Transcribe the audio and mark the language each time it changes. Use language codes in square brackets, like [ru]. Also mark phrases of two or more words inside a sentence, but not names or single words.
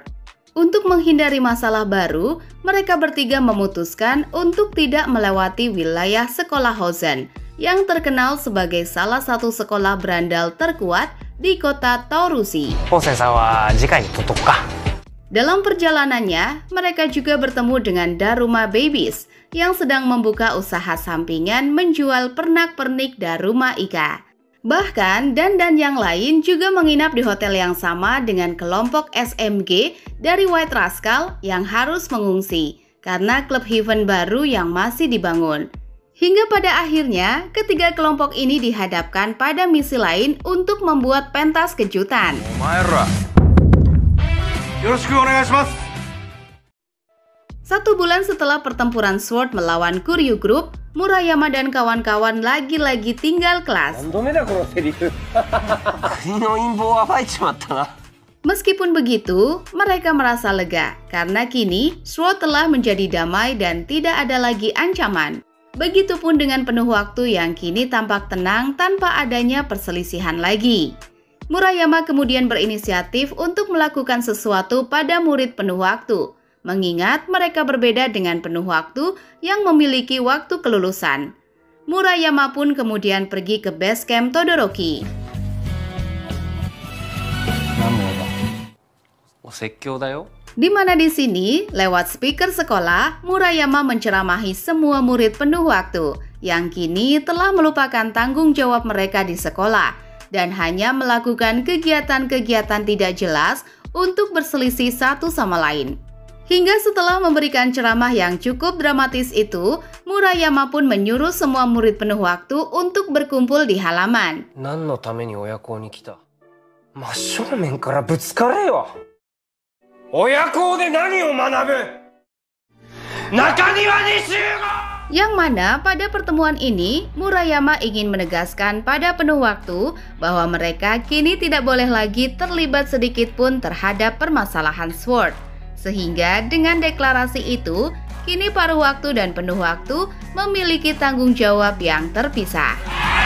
[id] Untuk menghindari masalah baru, mereka bertiga memutuskan untuk tidak melewati wilayah sekolah Hozen yang terkenal sebagai salah satu sekolah berandal terkuat di kota Torushi. [ja] 本線さんは次回に取っとくか。 [id] Dalam perjalanannya, mereka juga bertemu dengan Daruma Babies yang sedang membuka usaha sampingan menjual pernak-pernik Daruma Ika. Bahkan Dan yang lain juga menginap di hotel yang sama dengan kelompok SMG dari White Rascal yang harus mengungsi karena klub Heaven baru yang masih dibangun. Hingga pada akhirnya, ketiga kelompok ini dihadapkan pada misi lain untuk membuat pentas kejutan. [ja] よろしくお願いします。 [id] 1 bulan setelah pertempuran SWORD melawan Kuryu Group, Murayama dan kawan-kawan lagi-lagi tinggal kelas. [ja] 何度目だこのセリフ。国の陰謀を暴いちまったな。 [id] Meskipun begitu, mereka merasa lega karena kini SWORD telah menjadi damai dan tidak ada lagi ancaman. Begitupun dengan penuh waktu yang kini tampak tenang tanpa adanya perselisihan lagi. Murayama kemudian berinisiatif untuk melakukan sesuatu pada murid penuh waktu, mengingat mereka berbeda dengan penuh waktu yang memiliki waktu kelulusan. Murayama pun kemudian pergi ke [en] base camp [id] Todoroki. [ja] お説教だよ。 [id] Di mana di sini, lewat speaker sekolah, Murayama menceramahi semua murid penuh waktu yang kini telah melupakan tanggung jawab mereka di sekolah dan hanya melakukan kegiatan-kegiatan tidak jelas untuk berselisih satu sama lain. Hingga setelah memberikan ceramah yang cukup dramatis itu, Murayama pun menyuruh semua murid penuh waktu untuk berkumpul di halaman. [ja] 何のために親校に来た。真正面からぶつかれよ。親校で何を学ぶ。中庭に集合。 [id] Yang mana pada pertemuan ini, Murayama ingin menegaskan pada penuh waktu bahwa mereka kini tidak boleh lagi terlibat sedikit pun terhadap permasalahan SWORD. Sehingga dengan deklarasi itu, kini paruh waktu dan penuh waktu memiliki tanggung jawab yang terpisah.